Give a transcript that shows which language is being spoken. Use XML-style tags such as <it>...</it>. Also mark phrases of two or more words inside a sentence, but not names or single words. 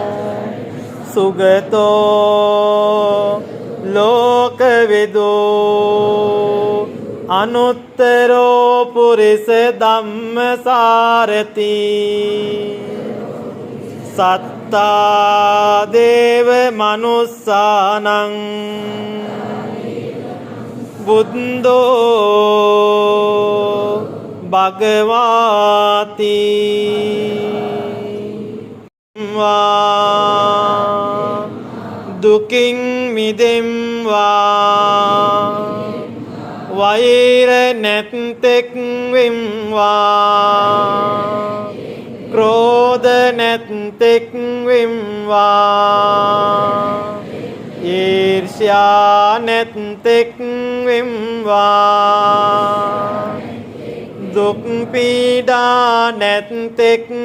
<pi>සුගතෝ ලෝකවිදු අනුත්තරෝ පුරිස ධම්මසාරති සත්තා දේව මනුස්සානං බුද්ධෝ භගවාති දුකින්</pi> <si>මිදෙම්වා වෛර නැත්තෙක් වෙම්වා ක්‍රෝධ නැත්තෙක් වෙම්වා ඊර්ෂ්‍යා නැත්තෙක් වෙම්වා දුක් පීඩා නැත්තෙක්</si>